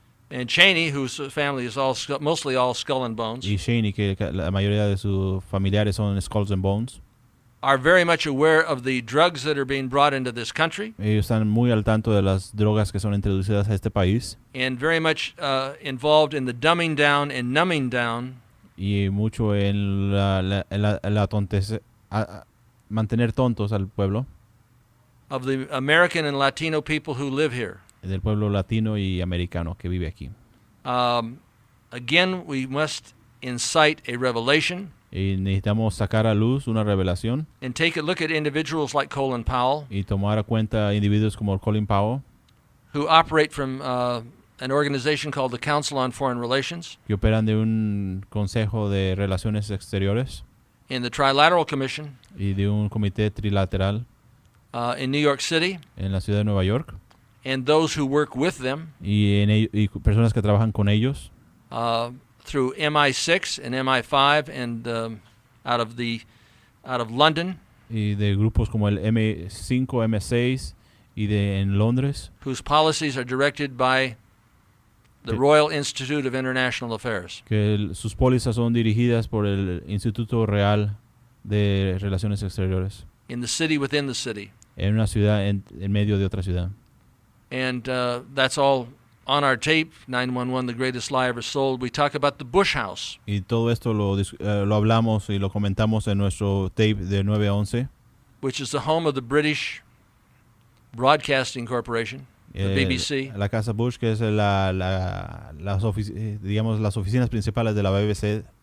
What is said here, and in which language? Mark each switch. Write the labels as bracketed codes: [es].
[en] And Cheney, whose family is mostly all skull and bones. [es] Y Cheney, que la mayoría de sus familiares son skulls and bones. [en] Are very much aware of the drugs that are being brought into this country. [es] Ellos están muy al tanto de las drogas que son introducidas a este país. [en] And very much involved in the dumbing down and numbing down. [es] Y mucho en la tontez, mantener tontos al pueblo. [en] Of the American and Latino people who live here. [es] Del pueblo latino y americano que vive aquí. [en] Again, we must incite a revelation. [es] Y necesitamos sacar a luz una revelación. [en] And take a look at individuals like Colin Powell. [es] Y tomar a cuenta individuos como Colin Powell. [en] Who operate from an organization called the Council on Foreign Relations, [es] que operan de un Consejo de Relaciones Exteriores [en] and the Trilateral Commission [es] y de un comité trilateral [en] in New York City, [es] en la ciudad de Nueva York, [en] and those who work with them [es] y personas que trabajan con ellos [en] through MI6 and MI5 and out of London, [es] y de grupos como el M5, M6 y en Londres, [en] whose policies are directed by the Royal Institute of International Affairs. [es] que sus pólizas son dirigidas por el Instituto Real de Relaciones Exteriores [en] In the city within the city. [es] en una ciudad en medio de otra ciudad. [en] And that's all on our tape, 911, The Greatest Lie Ever Sold. We talk about the Bush House, [es] Y todo esto lo hablamos y lo comentamos en nuestro tape de 9-11, [en] which is the home of the British Broadcasting Corporation, the BBC. [es] la Casa Bush, que es digamos las oficinas principales de la BBC.